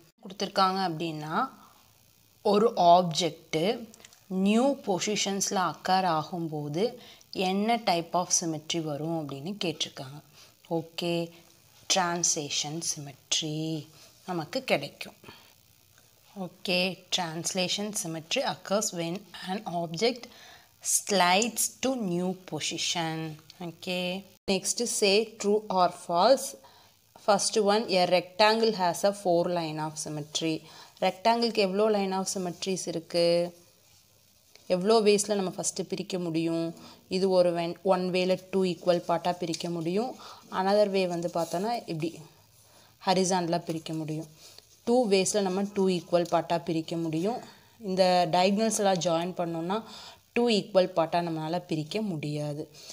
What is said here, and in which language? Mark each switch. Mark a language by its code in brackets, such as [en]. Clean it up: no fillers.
[ta] கொடுத்துருக்காங்க அப்படின்னா ஒரு ஆப்ஜெக்ட்டு நியூ பொசிஷன்ஸில் அக்கர் ஆகும்போது என்ன டைப் ஆஃப் சிமெட்ரி வரும் அப்படின்னு கேட்டிருக்காங்க. ஓகே, ட்ரான்ஸ்லேஷன் சிமெட்ரி நமக்கு கிடைக்கும். [en] Okay, translation symmetry occurs when an object slides to new position. Okay, next say true or false. First one, a rectangle has a 4 line of symmetry. [ta] ரெக்டாங்கிளுக்கு எவ்வளோ line of சிமெட்ரிஸ் இருக்குது? எவ்வளோ வேஸில் நம்ம first பிரிக்க முடியும்? இது ஒரு ஒன் வேல 2 ஈக்குவல் பார்ட்டாக பிரிக்க முடியும். அனதர் வே பார்த்தோன்னா இப்படி ஹரிசாண்டலாக பிரிக்க முடியும். 2 வேஸில் நம்ம 2 ஈக்குவல் பார்ட்டாக பிரிக்க முடியும். இந்த டயக்னல்ஸ் எல்லாம் ஜாயின் பண்ணோன்னா 2 ஈக்குவல் பார்ட்டாக நம்மளால் பிரிக்க முடியாது.